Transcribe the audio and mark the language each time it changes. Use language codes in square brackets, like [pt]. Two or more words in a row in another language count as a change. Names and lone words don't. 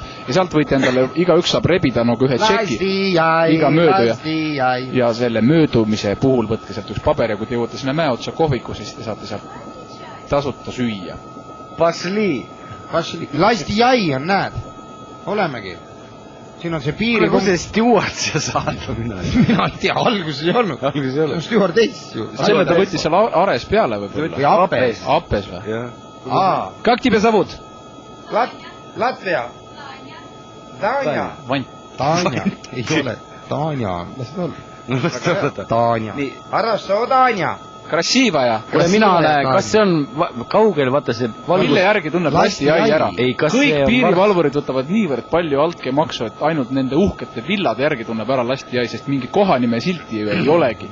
[et] Ja sealt võite endale, igaüks saab rebida nagu ühe tšeki, iga möödu ja selle möödumise puhul võtke sealt üks paber ja kui te jõuate sinna mäe otsa kohviku, siis te saate sealt tasuta süüa. Pasli, lasti jäi on, näed, olemegi. Siin on see piiri... Kus see steward siia saada mina ei tea, alguses ei olnud. Steward ees ju. Selle ta võttis seal ares peale võib-olla. Või apes. Apes või? [ru] Как тебя зовут? Latvia. Tanja. [et] Tanja. Ei ole. Tanja. Las ta olla. Tanja. [ru] Хорошо, Tanja. Krasiivaja. [et] Mina näen, kas see on kaugel, vaata see valgus... Mille järgi tunneb lasti jäi ära? Kõik piirivalvurid võtavad niivõrd palju altkäemaksu, et ainult nende uhkete villade järgi tunneb ära lasti jäi, sest mingi kohanime silti ju ei olegi.